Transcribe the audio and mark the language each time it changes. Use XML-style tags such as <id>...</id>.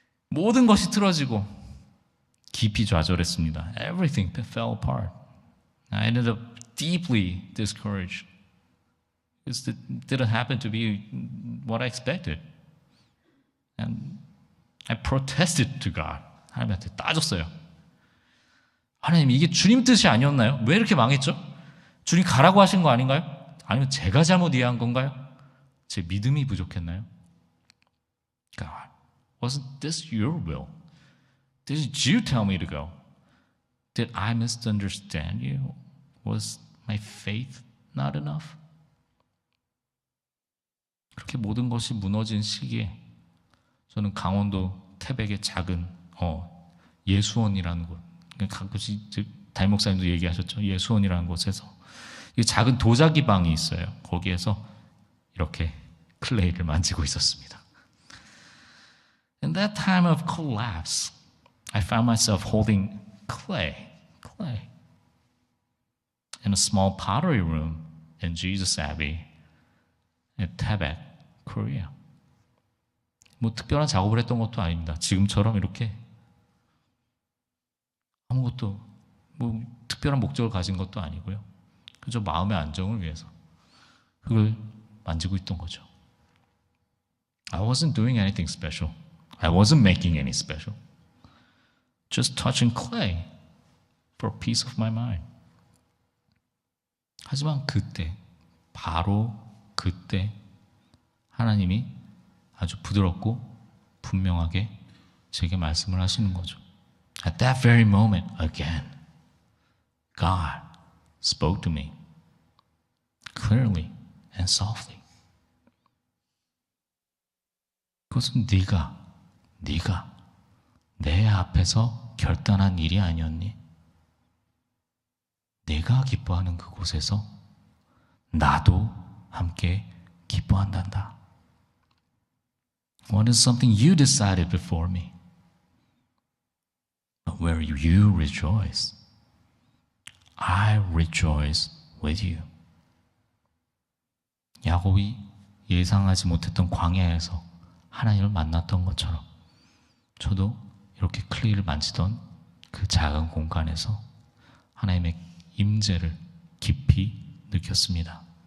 <ko>모든 것이 틀어지고 깊이 좌절했습니다.</ko> <en>Everything fell apart. I ended up deeply discouraged. It didn't happen to be what I expected. And I protested to God.</en> <ko>하나님한테 따졌어요. 하나님, 이게 주님 뜻이 아니었나요? 왜 이렇게 망했죠? 주님 가라고 하신 거 아닌가요? 아니면 제가 잘못 이해한 건가요? 제 믿음이 부족했나요?</ko> <en>God, wasn't this your will? Did you tell me to go? Did I misunderstand you? Was my faith not enough?</en> <ko>그렇게 모든 것이 무너진 시기에 저는 강원도 태백의 작은 예수원이라는 곳, 가끔씩 담임 목사님도 얘기하셨죠. 예수원이라는 곳에서 작은 도자기 방이 있어요. 거기에서 이렇게 클레이를 만지고 있었습니다.</ko> <en>In that time of collapse, I found myself holding clay in a small pottery room in Jesus Abbey in Taebaek, Korea.</en> <ko>뭐 특별한 작업을 했던 것도 아닙니다. 지금처럼 이렇게 아무것도 뭐 특별한 목적을 가진 것도 아니고요. 그저 마음의 안정을 위해서 흙을 만지고 있던 거죠.</ko> <en>I wasn't doing anything special. I wasn't making any special. Just touching clay for peace of my mind.</en> <ko>하지만 그때, 바로 그때 하나님이 아주 부드럽고 분명하게 제게 말씀을 하시는 거죠.</ko> <en>At that very moment, again, God spoke to me clearly and softly.</en> <ko>그것은 네가 내 앞에서 결단한 일이 아니었니? 내가 기뻐하는 그곳에서 나도 함께 기뻐한단다.</ko> <en>What is something you decided before me? But where you rejoice, I rejoice with you.</en> <ko>야곱이 예상하지 못했던 광야에서 하나님을 만났던 것처럼 저도 이렇게 클레이를 만지던 그 작은 공간에서 하나님의 임재를 깊이 느꼈습니다.</ko>